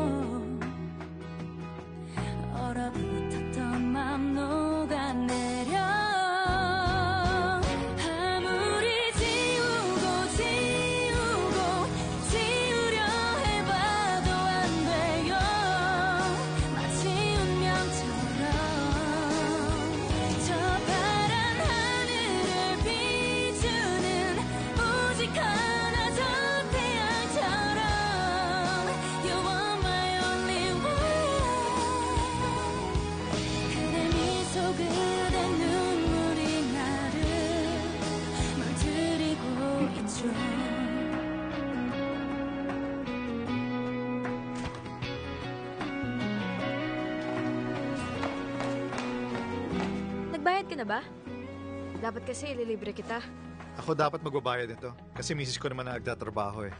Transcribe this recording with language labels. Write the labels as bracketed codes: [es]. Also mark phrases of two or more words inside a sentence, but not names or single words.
[ko] 얼어붙었던 맘 녹아내려 아무리 지우고 지우려 해봐도 안 돼요. 마치 운명처럼 저 파란 하늘을 비추는 오직 하나 저 태양처럼 [en] You are my only one. [ko] 그대 미소 그대 눈물이 나를 물들이고 있죠. [tl] Nagbayad ka na ba? Dapat kasi ililibre kita. Ako dapat magbabayad nito kasi misis ko naman na nagtatrabaho eh.